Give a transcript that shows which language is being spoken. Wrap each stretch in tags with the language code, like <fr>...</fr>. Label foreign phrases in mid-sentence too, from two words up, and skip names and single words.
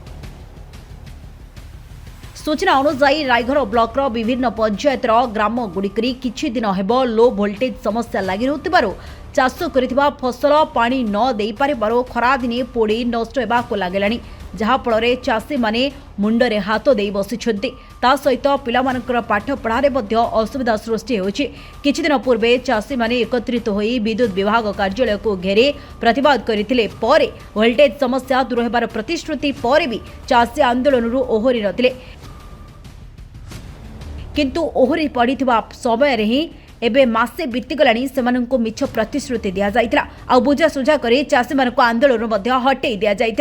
<or>ସୂଚନା ଅନୁସାରେ ରାୟଗଡ଼ ବ୍ଲକ ର ବିଭିନ୍ନ ପଞ୍ଚାୟତ ର ଗ୍ରାମ ଗୁଡ଼ିକରୁ କିଛି ଦିନ ହେବ ଲୋ ଭୋଲ୍ଟେଜ ସମସ୍ୟା ଲାଗି ରହୁଥିବାରୁ ଚାଷ କରିଥିବା ଫସଲ ପାଣି ନ ଦେଇ ପାରିବାରୁ ଖରା ଦିନେ ପୋଡ଼ି ନଷ୍ଟ ହେବାକୁ ଲାଗିଲାଣି, ଯାହା ଫଳରେ ଚାଷୀ ମାନେ ମୁଣ୍ଡରେ ହାତ ଦେଇ ବସିଛନ୍ତି। ତା ସହିତ ପିଲାମାନଙ୍କର ପାଠ ପଢ଼ାରେ ମଧ୍ୟ ଅସୁବିଧା ସୃଷ୍ଟି ହେଉଛି। କିଛି ଦିନ ପୂର୍ବେ ଚାଷୀ ମାନେ ଏକତ୍ରିତ ହୋଇ ବିଦ୍ୟୁତ ବିଭାଗ କାର୍ଯ୍ୟାଳୟ କୁ ଘେରି ପ୍ରତିବାଦ କରିଥିଲେ। ପରେ ଭୋଲ୍ଟେଜ ସମସ୍ୟା ଦୂର ହେବାର ପ୍ରତିଶ୍ରୁତି ପରେ ଭି ଚାଷୀ ଆନ୍ଦୋଳନରୁ ଓହରି ନଥିଲେ, କିନ୍ତୁ ଓହରି ପଡ଼ିଥିବା ସମୟ ରେ ହିଁ ଏବେ ମାସେ ବିତିଗଲାଣି ସେମାନଙ୍କୁ ମିଛ ପ୍ରତିଶ୍ରୁତି ଦିଆ ଯାଇଥିଲା ଓ ବୁଝାସୁଝା କରି ଚାଷୀ ମାନଙ୍କ ଆନ୍ଦୋଳନ ମଧ୍ୟ ହଟାଇ ଦିଆ ଯାଇଥିଲା।</or>